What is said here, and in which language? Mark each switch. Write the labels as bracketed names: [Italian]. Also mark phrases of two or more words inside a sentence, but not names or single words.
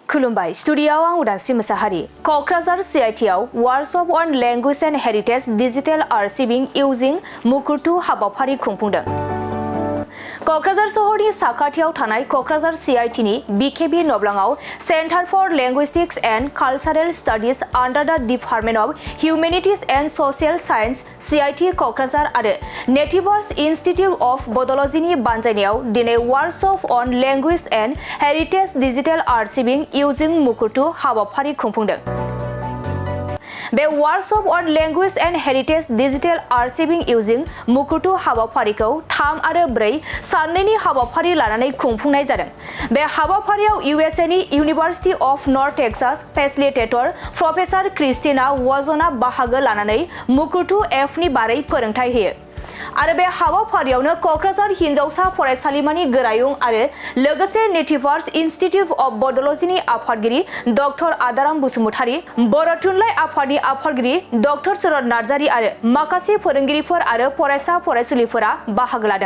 [Bodo] खुलुमबाय स्टुडियोआव आं उदांस्रि मोसाहारि कक्राझार CIT आव वर्कशप अन लैंग्वेज एंड हेरिटेज डिजिटल आर्चिविंग इउजिंग मुकुरटु हाबाफारि खुंफुंदों। कक्राझार सहरनि साखाथियाव थानाय कक्राझार CIT नि BKB नब्लाङाव सेन्टार फर लिंगुइस्टिक्स एंड कालचारेल स्टाडिज अंडर द डिपार्टमेंट ऑफ ह्यूमैनिटीज एंड सोशल साइंस CIT कक्राझार आरो नेटिवर्स इंस्टीट्यूट ऑफ बडोलॉजीनि बानजायनायाव दिनै वर्कशप अन लैंग्वेज एंड हेरिटेज डिजिटल आर्चिविंग इउजिंग मुकुरटु हाबाफारि खुंफुंदों। बे वर्कशप अन लैंग्वेज एंड हेरिटेज डिजिटल आर्चिविंग इउजिंग मुकुरटु हाबाफारिखौ 3 आरो 4 साननैनि हाबाफारि लानानै खुंफुंनाय जादों। बे हाबाफारियाव USA नि यूनिवर्सिटी ऑफ नॉर्थ टेक्सास [English] facilitator professor [Bodo] क्रिस्टिना वजना बाहागो लानानै मुकुरटु एपनि बारै फोरोंथाय होयो। आरो बे हाबाफारियावनो कक्राझार हिनजावसा फरायसालिमानि गोरायुं आरो लोगोसे नेटिवर्स इंस्टीट्यूट ऑफ बडोलॉजीनि आफादगिरि डॉक्टर आदाराम बसुमतारी, बर' थुनलाइ आफादनि आफादगिरि डॉक्टर शरद नार्जारी आरो माखासे फोरोंगिरिफोर आरो फरायसा फरायसुलिफोरा बाहागो लादों।